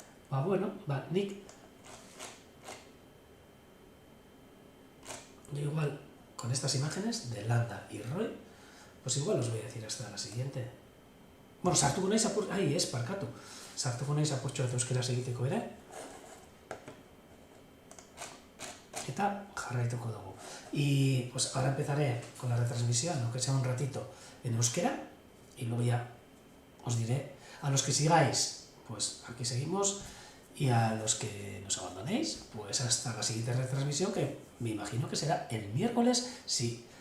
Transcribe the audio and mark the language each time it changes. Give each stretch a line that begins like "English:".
Spanish: Bueno,
Basque: nik
Spanish: yo igual, con estas imágenes de Landa y Roy, pues igual os voy a decir hasta la siguiente.
Basque: Bueno, sartuko naiz ahí es, parkatu. Sartuko naiz apurtxo bat euskaraz egiteko ere. Eta jarraituko dugu.
Spanish: Y pues ahora empezaré con la retransmisión, aunque sea un ratito, en euskera, y luego ya os diré, a los que sigáis, pues aquí seguimos, y a los que nos abandonéis, pues hasta la siguiente retransmisión, que me imagino que será el miércoles, si